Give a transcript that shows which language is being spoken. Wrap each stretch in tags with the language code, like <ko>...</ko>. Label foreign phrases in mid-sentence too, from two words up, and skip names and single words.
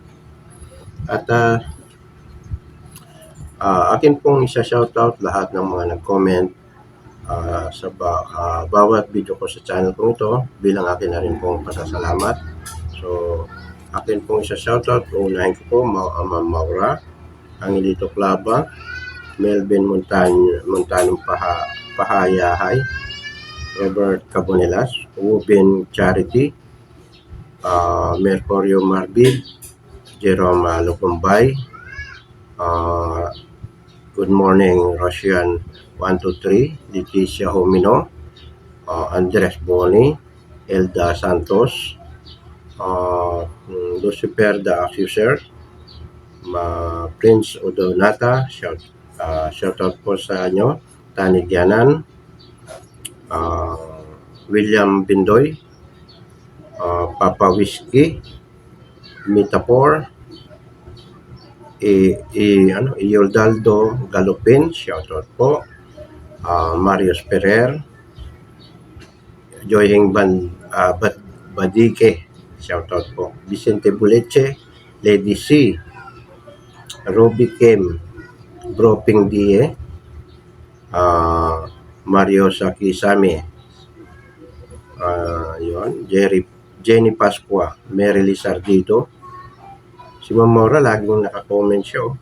<tl>At akin pong isa-shoutout lahat ng mga nag-comment sa bawat video ko sa channel ko ito bilang akin na rin pong pasasalamat. So, akin pong isa-shoutout, unahin ko po, Ma'am Maura, Angelito Clava, Melvin Montanong Pahayahay, Robert Cabonelas, Ruben Charity, Mercurio Marbil, Jerome Lukumbay, Good Morning Russian 123, Leticia Homino, Andres Boni, Elda Santos, Lucifer the Accuser, Prince Odonata, shoutout po sa inyo, Tani Dianan, William Bindoy, Papa Whiskey, Mitapor, Iordaldo Galopin, shoutout po, Marius Ferrer, Joying Badike, shoutout po, Vicente Buleche, Lady C, Ruby Kim, Broping Die, Mario Sakisami, Jenny Pasqua, Mary Lizardito, si Ma'am Maura laging naka-comment siya.</tl>